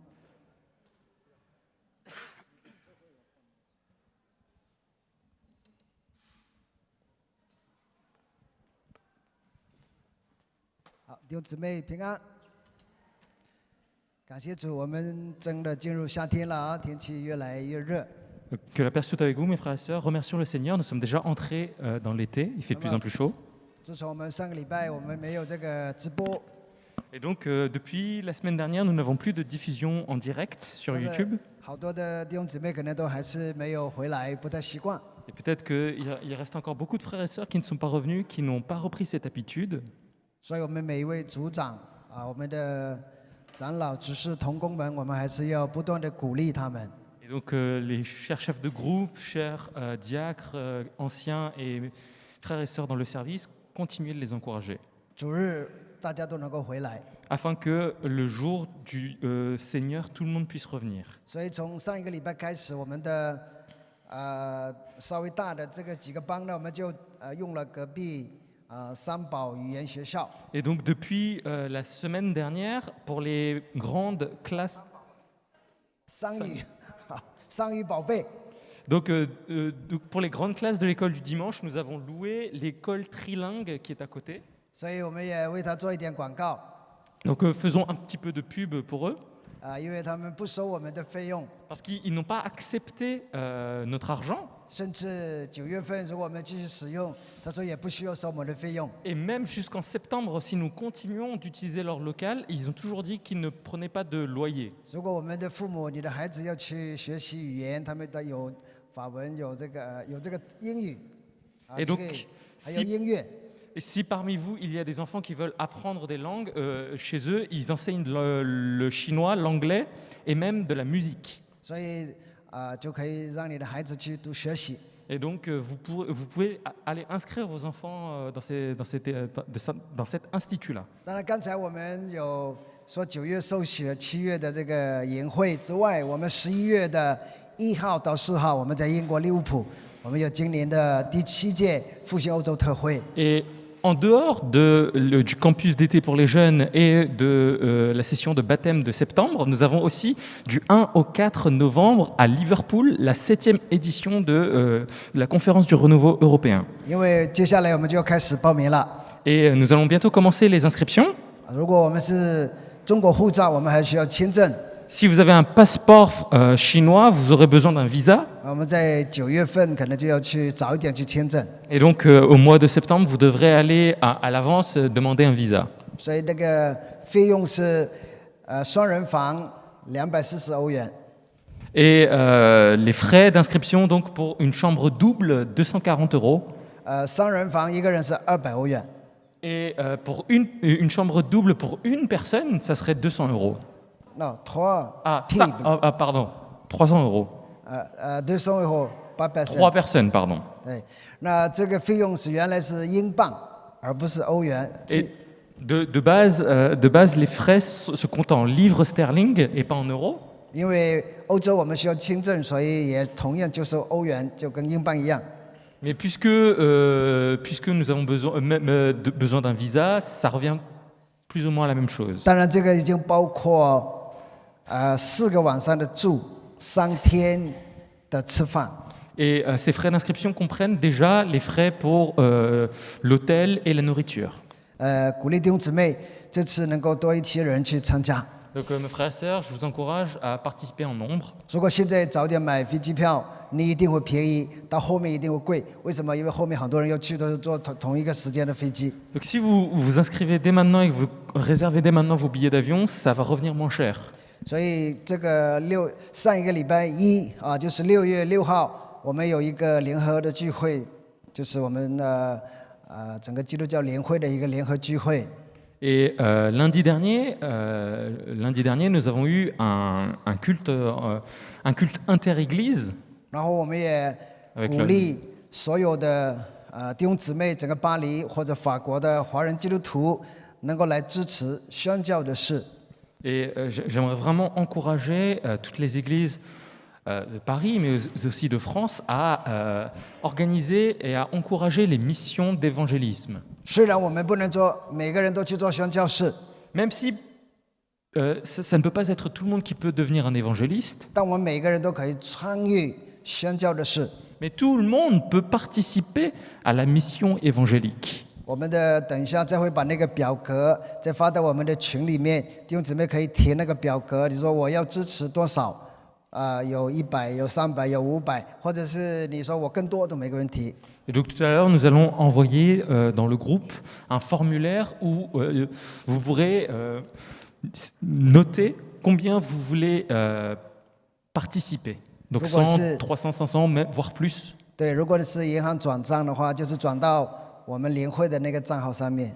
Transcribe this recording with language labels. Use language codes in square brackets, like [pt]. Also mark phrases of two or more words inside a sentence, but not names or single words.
[zh] 好，弟兄姊妹平安。感谢主，我们真的进入夏天了啊，天气越来越热。 [fr] Que la paix soit avec vous, mes frères et sœurs. Remercions le Seigneur. Nous sommes déjà entrés dans l'été. Il fait de plus en plus chaud. [zh] 自从我们上个礼拜我们没有这个直播， [fr] Et donc, depuis la semaine dernière, nous n'avons plus de diffusion en direct sur 但是 YouTube. [zh] 好多的弟兄姊妹可能都还是没有回来，不太习惯。 [fr] Et peut-être qu'il reste encore beaucoup de frères et sœurs qui ne sont pas revenus, qui n'ont pas repris cette habitude. [zh] 所以我们每一位组长啊，我们的长老、执事、同工们，我们还是要不断的鼓励他们。 [fr] Et donc, les chers chefs de groupe, chers diacres, anciens et frères et sœurs dans le service, continuez de les encourager. [zh] 主日大家都能够回来， [fr] Afin que le jour du Seigneur, tout le monde puisse revenir. [zh] 所以从上一个礼拜开始，我们的稍微大的这个几个班呢，我们就用了隔壁三宝语言学校。 [fr] Et donc depuis la semaine dernière, pour les grandes classes, [zh] 商语，商语宝贝， [fr] donc pour les grandes classes de l'école du dimanche, nous avons loué l'école trilingue qui est à côté. [zh] 所以我们也为他做一点广告 [fr] Donc faisons un petit peu de pub pour eux, [zh] 因为他们不收我们的费用， [fr] parce qu'ils n'ont pas accepté notre argent. [zh] 甚至9月份如果我们继续使用，他说也不需要收我们的费用。 [fr] Et même jusqu'en septembre, si nous continuons d'utiliser leur local, ils ont toujours dit qu'ils ne prenaient pas de loyer. [zh] 如果我们的父母、你的孩子要去学习语言，他们的有法文、有这个英语， [fr] Et [zh] 这 [fr] donc, [zh] 个还有 [fr] si, [zh] 音乐。 [fr] et si parmi vous, il y a des enfants qui veulent apprendre des langues, chez eux, ils enseignent le chinois, l'anglais et même de la musique. [zh] 所以就可以让你的孩子去读学习。 [fr] Et donc, vous pouvez aller inscrire vos enfants dans cet institut-là. [zh] 当然，刚才我们有说9月受洗了，7月的这个营会之外，我们11月的1号到4号，我们在英国利物浦，我们有今年的第7届复兴欧洲特会。 [fr] Et en dehors du campus d'été pour les jeunes et de la session de baptême de septembre, nous avons aussi du 1 au 4 novembre à Liverpool la 7e édition de la conférence du renouveau européen. [zh] 因为接下来我们就要开始报名了。 [fr] Et nous allons bientôt commencer les inscriptions. [zh] 如果我们是中国护照，我们还需要签证。 [fr] Si vous avez un passeport chinois, vous aurez besoin d'un visa. [zh] 我们在9月份可能就要去早一点去签证。 [fr] Et donc, au mois de septembre, vous devrez aller à l'avance demander un visa. [zh] 所以那个费用是双人房240欧元。 [fr] Et les frais d'inscription, donc pour une chambre double, 240 euros. [zh] 3 人房一个人是200欧元。 [fr] Et pour une chambre double pour une personne, ça serait 200 euros. Non, 3 Ah, team. pardon, 300 euros. 200euros par personne。 3 personnes, pardon. [zh] 对，那这个费用是原来是英镑，而不是欧元。 [fr] Et de base, les frais se comptent en livres sterling et pas en euros. [zh] 因为欧洲我们需要签证，所以也同样就收欧元，就跟英镑一样。 [fr] Mais puisque nous avons besoin d'un visa, ça revient plus ou moins à la même chose. [zh] 当然，这个已经包括4个晚上的住，3天的吃饭。 [fr] Et ces frais d'inscription comprennent déjà les frais pour l'hôtel et la nourriture. [zh] 鼓励弟兄姊妹这次能够多一些人去参加。 [fr] Donc mes frères et sœurs, je vous encourage à participer en nombre. [zh] 如果现在早点买飞机票，你一定会便宜，到后面一定会贵。为什么？因为后面很多人要去都是坐同一个时间的飞机。 [fr] Donc si vous vous inscrivez dès maintenant et que vous réservez dès maintenant vos billets d'avion, ça va revenir moins cher. [zh] 所以这个上一个礼拜一就是6月6号，我们有一个联合的聚会，就是我们整个基督教联会的一个联合聚会。 [fr] Et lundi dernier, nous avons eu un culte inter-église. [zh] 然后我们也鼓励所有的弟兄姊妹，整个巴黎或者法国的华人基督徒，能够来支持宣教的事。 [fr] Et j'aimerais vraiment encourager toutes les églises de Paris, mais aussi de France, à organiser et à encourager les missions d'évangélisme. [zh] 虽然我们不能做每个人都去做宣教士， [fr] Même si ça ne peut pas être tout le monde qui peut devenir un évangéliste, [zh] 但我们每个人都可以参与宣教的事。 [fr] mais tout le monde peut participer à la mission évangélique. [zh] 我们的等一下再会把那个表格再发到我们的群里面，弟兄姊妹可以填那个表格。你说我要支持多少？有100，有300，有500，或者是你说我更多都没个问题。 [fr] Et donc tout à l'heure, nous allons envoyer dans le groupe un formulaire où vous pourrez noter combien vous voulez participer. Donc 100, 300, 500, voire plus. [zh] 对，如果是银行转账的话，就是转到我们联会的那个账号上面。